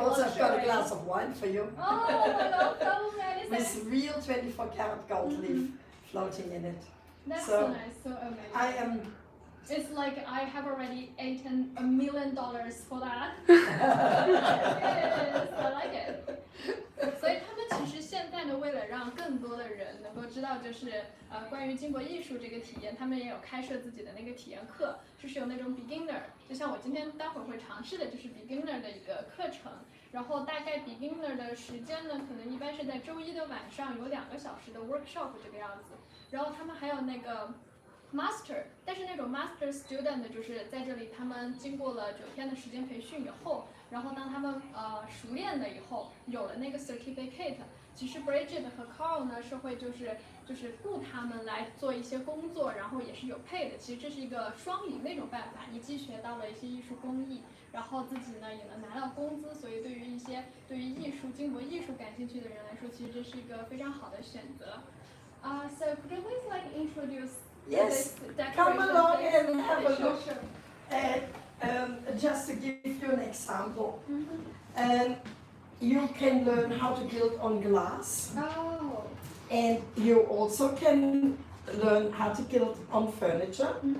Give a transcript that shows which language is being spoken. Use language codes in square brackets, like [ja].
[en] also have got a luxury. glass of wine for you. Oh, hello, so nice. With real 24-karat gold leaf floating in it. That's so so nice, so amazing. It's like I have already eaten $1 million for that. Yes, I like it. [zh] 所以他们其实现在呢，为了让更多的人能够知道，就是关于金箔艺术这个体验，他们也有开设自己的那个体验课，就是有那种 beginner， 就像我今天待会儿会尝试的，就是 beginner 的一个课程。然后大概 beginner 的时间呢，可能一般是在周一的晚上有2个小时的 workshop 这个样子。然后他们还有那个 master， 但是那种 [en] master student [zh] 就是在这里他们经过了9天的时间培训以后，然后当他们熟练了以后，有了那个 certificate， 其实 Bridget 和 Carl 呢是会就是雇他们来做一些工作，然后也是有 pay 的。其实这是一个双赢的一种办法，你既学到了一些艺术工艺，然后自己呢也能拿到工资，所以对于一些对于艺术金箔艺术感兴趣的人来说，其实这是一个非常好的选择。 [en] So could you please like introduce Yes, this come along decoration and have a look. Sure. And just to give you an example, you can learn how to gild on glass, Oh. and you also can learn how to gild on furniture.